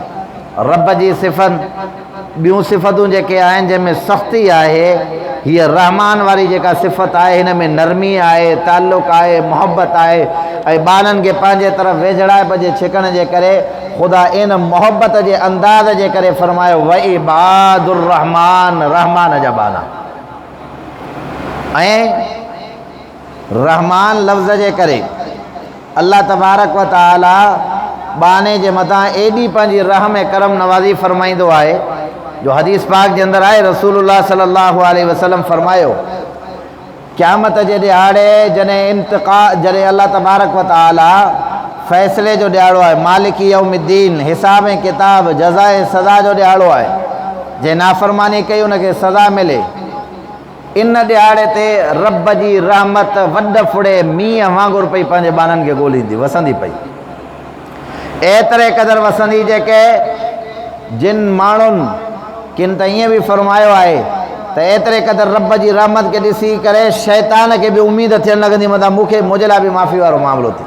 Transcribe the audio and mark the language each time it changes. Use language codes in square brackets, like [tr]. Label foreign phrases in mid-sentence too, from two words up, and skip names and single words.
[sd] रब जी सिफ़त ॿियूं सिफ़तूं जेके आहिनि जंहिंमें सख़्ती आहे, हीअ रहमान वारी जेका सिफ़त आहे हिन में नरमी आहे, ताल्लुक़ आहे, मोहबत आहे, ऐं ॿारनि खे पंहिंजे तरफ़ वेझड़ाइप जे छिकण जे करे ख़ुदा इन मोहब्बत के अंदाज़ जे करे फरमायो [ar] وعباد الرحمن, [sd] रहमान जा बाना। रहमान लफ्ज़ जे करे [ar] الله تبارك وتعالى [sd] बाने जे मथां एडी पंहिंजी रहम ऐं करम नवाज़ी फरमाईंदो आहे जो हदीस पाक जे अंदर आहे। [ar] رسول الله صلى الله عليه وسلم [sd] फरमायो क़यामत जे ॾियारे जॾहिं [ar] الله تبارك وتعالى [sd] फ़ैसिले जो ॾियारो आहे, [ar] مالك يوم الدين, [sd] हिसाब ऐं किताब, जज़ा ऐं सज़ा जो ॾियारो आहे, जंहिं नाफ़रमानी कई उनखे सज़ा मिले। इन ॾियारे ते रब जी रहमत वॾ फुड़े मींहं वांगुरु पई पंहिंजे ॿारनि खे ॻोल्हींदी, वसंदी पई, एतिरे क़दुरु वसंदी जेके जिन माण्हुनि किन त ईअं बि फरमायो आहे त एतिरे क़दुरु रब जी रहमत खे ॾिसी करे शैतान खे बि उमेद थियणु लॻंदी मथां मूंखे मुंहिंजे लाइ बि माफ़ी वारो मामिलो थिए।